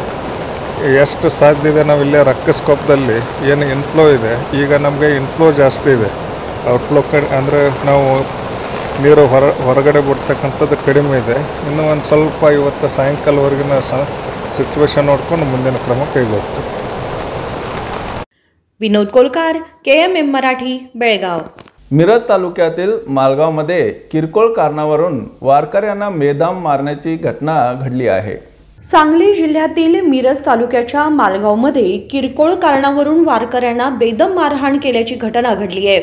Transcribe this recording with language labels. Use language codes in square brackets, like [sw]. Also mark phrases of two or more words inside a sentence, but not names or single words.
[kn] ಎಷ್ಟು ಸಾಧ್ಯ ಇದೆ ನಾವು ಇಲ್ಲೇ ರಕ್ಕಸಕೊಪ್ಪದಲ್ಲಿ ಏನು ಇನ್ಫ್ಲೋ ಇದೆ, ಈಗ ನಮಗೆ ಇನ್ಫ್ಲೋ ಜಾಸ್ತಿ ಇದೆ, ಔಟ್ಫ್ಲೋ ಅಂದರೆ ನಾವು ನೀರು ಹೊರಗಡೆ ಬಿಡ್ತಕ್ಕಂಥದ್ದು ಕಡಿಮೆ ಇದೆ। ಇನ್ನೂ ಒಂದು ಸ್ವಲ್ಪ ಇವತ್ತು ಸಾಯಂಕಾಲವರೆಗಿನ ಸಿಚುವೇಶನ್ ನೋಡ್ಕೊಂಡು ಮುಂದಿನ ಕ್ರಮ ಕೈಗೊಳ್ತೀವಿ। [mr] विनोद कोलकार, KMM मराठी, बेळगाव। मिरज तालुक्यातील मालगावमध्ये किरकोळ कारणावरून वारकऱ्यांना बेदम मारण्याची घटना घडली आहे। सांगली जिल्ह्यातील मिरज तालुक्याच्या मालगावमध्ये किरकोळ कारणावरून वारकऱ्यांना बेदम मारहाण केल्याची घटना घडली आहे।